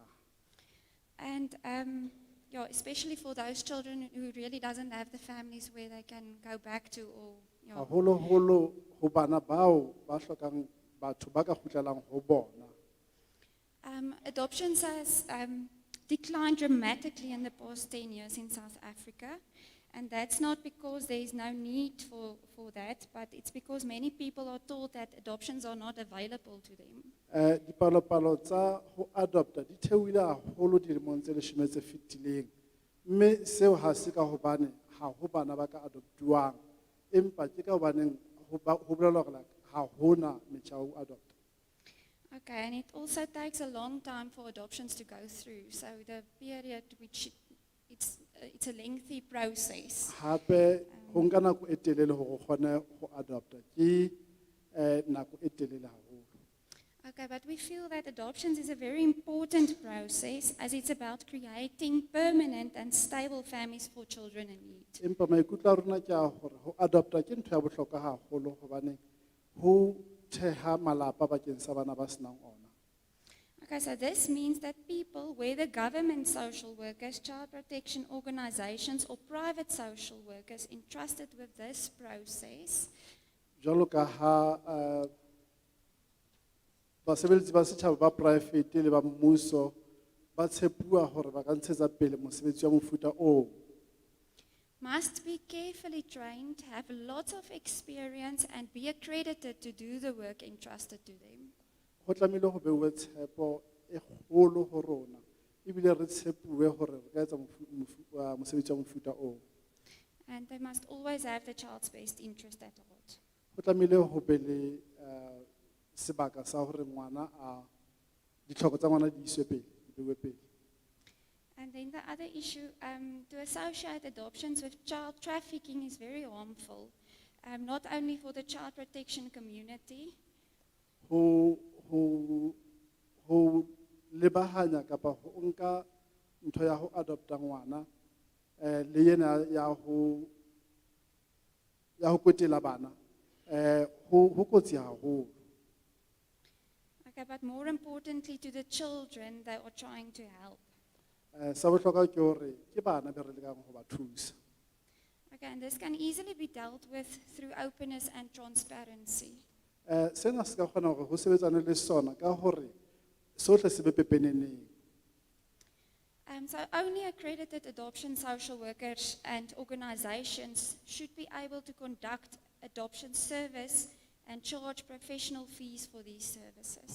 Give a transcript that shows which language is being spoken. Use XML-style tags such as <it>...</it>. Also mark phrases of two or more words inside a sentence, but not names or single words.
<en>And yeah, especially for those children who really doesn't have the families where they can go back to, or yeah.</en> <st>Haholoholo ho bana bao ba hlokang batho ba ka kgutlelang ho bona.</st> <en>Adoptions has declined dramatically in the past 10 years in South Africa. And that's not because there is no need for that, but it's because many people are told that adoptions are not available to them.</en> <st>Dipalopalo tsa ho adopta di theohile haholo dilemong tse 10 tse fetileng. Mme seo ha se ka hobane ha ho bana ba ka adoptuwang. Empa ke ka hobaneng ho bolela hore ha hona metjha ya ho adopta.</st> <en>Okay, and it also takes a long time for adoptions to go through. So the period which it's a lengthy process.</en> <st>Hape ho nka nako e telele hore o kgone ho adopta ke nako e telele haholo.</st> <en>Okay, but we feel that adoptions is a very important process as it's about creating permanent and stable families for children in need.</en> <st>Empa maikutlo a rona ke a hore ho adopta ke ntho ya bohlokwa haholo hobane ho theha malapa bakeng sa bana ba senang ona.</st> <en>Okay, so this means that people, whether government social workers, child protection organizations, or private social workers entrusted with this process,</en> <st>Jwalo ka ha basebeletsi ba setjhaba ba private le ba mmuso ba tshepuwa hore ba ka ntshetsa pele mosebetsi wa mofuta oo.</st> <en>must be carefully trained, have lots of experience, and be accredited to do the work entrusted to them.</en> <st>Ho tlamehile ho beuwe tshepo e kgolo ho rona ebile re tshepuwe hore re ka etsa mosebetsi wa mofuta oo.</st> <en>And they must always have the child's best interest at heart.</en> <st>Ho tlamehile ho be le sebaka sa hore ngwana a ditlhoko tsa ngwana di iswe pele, di bewe pele.</st> <en>And then the other issue, to associate adoptions with child trafficking is very harmful, not only for the child protection community,</en> <st>Ho lebahanya kapa ho nka ntho ya ho adopta ngwana le yena ya ho kwetela bana ho kotsi haholo.</st> <en>okay, but more importantly to the children they are trying to help.</en> <st>Sa bohlokwa ke hore ke bana be re lekang ho ba thusa.</st> <en>Okay, and this can easily be dealt with through openness and transparency.</en> <st>Sena se ka kgona hore ho sebetsane le sona ka hore sohle se be pepeneneng.</st> <en>So only accredited adoption social workers and organizations should be able to conduct adoption service and charge professional fees for these services.</en>